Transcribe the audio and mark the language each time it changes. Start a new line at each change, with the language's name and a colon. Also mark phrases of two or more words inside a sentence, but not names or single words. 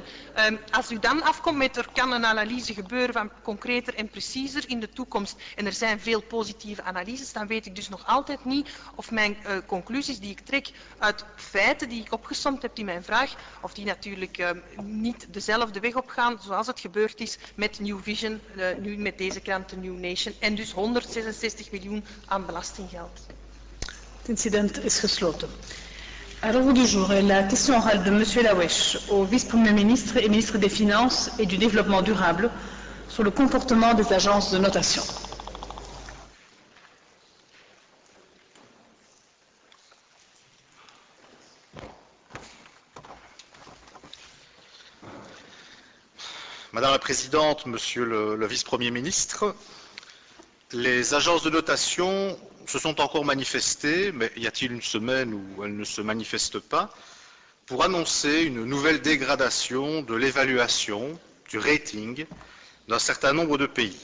Dutch: Als u dan afkomt met er kan een analyse gebeuren van concreter en preciezer in de toekomst en er zijn veel positieve analyses, dan weet ik dus nog altijd niet of mijn conclusies die ik trek uit feiten die ik opgesomd heb in mijn vraag, of die natuurlijk niet dezelfde weg opgaan zoals het gebeurd is met New Vision, nu met deze krant, de New Nation, en dus 166 miljoen aan belastinggeld. Het incident is gesloten.
French: À l'ordre du jour est la question orale de M. Lawesh au vice-premier ministre et ministre des Finances et du Développement durable sur le comportement des agences de notation. Madame la Présidente, Monsieur le Vice-Premier ministre, les agences de notation se sont encore manifestées, mais y a-t-il une semaine où elles ne se manifestent pas, pour annoncer une nouvelle dégradation de l'évaluation, du rating, d'un certain nombre de pays.